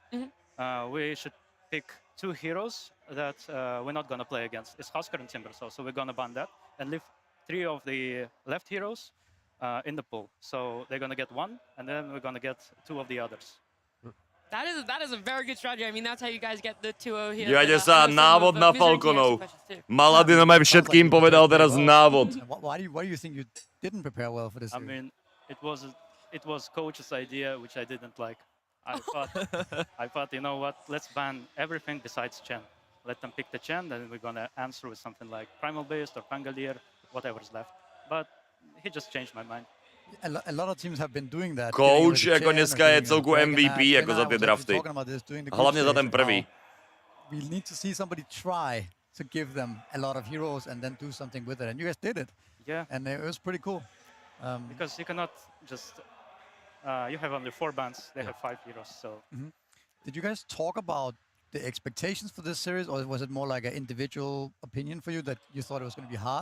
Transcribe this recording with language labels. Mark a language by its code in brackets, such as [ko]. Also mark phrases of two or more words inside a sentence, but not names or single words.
[en] We should pick 2 heroes that we're not gonna play against. It's Huskar and Timbersaw, so we're gonna ban that and leave 3 of the left heroes in the pool. So they're gonna get 1, and then we're gonna get 2 of the others. That is a very good strategy. I mean, that's how you guys get the 2-0 here. [sk] Dívajte sa, návod na Falconov. Malady nám aj všetkým povedal teraz návod. [en] Why do you think you didn't prepare well for this? I mean, it was coach's idea, which I didn't like. I thought, you know what? Let's ban everything besides Chen. Let them pick the Chen, then we're gonna answer with something like Primal Beast or Pangolier, whatever's left. But he just changed my mind. A lot of teams have been doing that. [sk] Coach ako dneska je celku MVP ako za tie drafty. Hlavne za ten prvý. [en] We need to see somebody try to give them a lot of heroes and then do something with it. And you guys did it. Yeah. And it was pretty cool. Because you cannot just you have only 4 bans. They have 5 heroes. So. Did you guys talk about the expectations for this series, or was it more like an individual opinion for you that you thought it was going to be hard?